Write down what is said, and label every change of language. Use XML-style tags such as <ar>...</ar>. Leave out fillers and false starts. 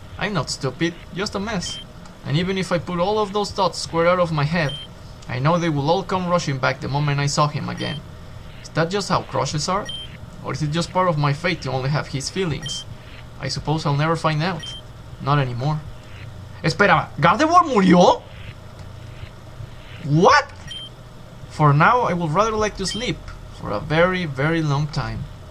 <en>I'm not stupid, just a mess. And even if I put all of those thoughts square out of my head, I know they will all come rushing back the moment I saw him again. Is that just how crushes are? Or is it just part of my fate to only have his feelings? I suppose I'll never find out. Not anymore.</en> <es>Espera, ¿Gardevoir murió?</es> <en>What? For now, I would rather like to sleep. For a very, very long time.</en>